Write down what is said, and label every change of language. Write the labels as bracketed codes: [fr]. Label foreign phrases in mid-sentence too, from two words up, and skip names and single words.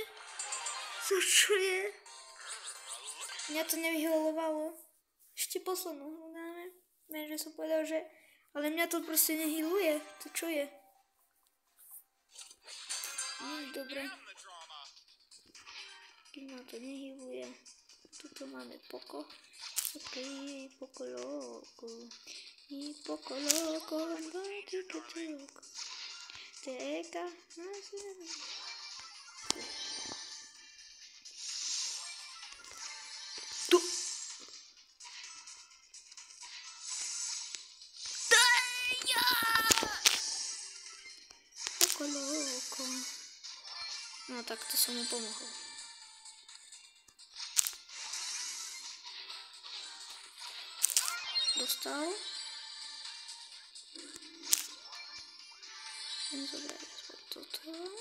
[sk] Čo je? Mňa to nevyhealovalo. Ešte poslednú hru dáme. Viem, že som povedal, že... Ale mňa to proste nehiluje. To čo je? Dobre. Keď ma to nehiluje. Tuto máme Poco. Ok, Poco Loco. I Poco Loco. Teka. Tu. Poco Loco. No tak to som mu pomohol. Dostal. Idem zobrať aspoň toto.